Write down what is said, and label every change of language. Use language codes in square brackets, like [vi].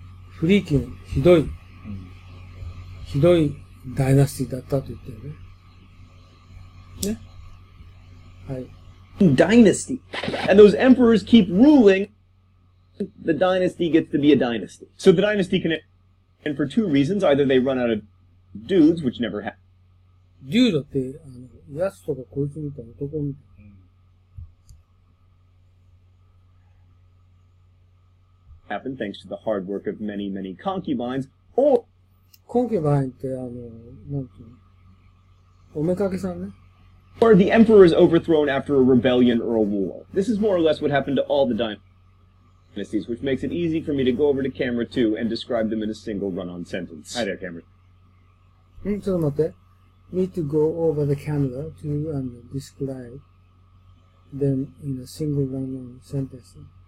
[ja] フリーキン、ひどいダイナスティだったと言ってるね。ね。はい。 [en] Dynasty. And those emperors keep ruling. The dynasty gets to be a dynasty. So the dynasty can end for two reasons. Either they run out of dudes, which never happens. [ja] デュードって、ヤスとかこいつみたいな男みたいな。 [en] Happen thanks to the hard work of many, many concubines, or [ja] コンケバインって、なんていうの、おめかけさんね。 [en] or the emperor is overthrown after a rebellion or a war. This is more or less what happened to all the dynasties, which makes it easy for me to go over to camera 2 and describe them in a single run-on sentence. Hi there, camera. [ja] ちょっと待って。 [en] need to go over the camera to describe them in a single run-on sentence.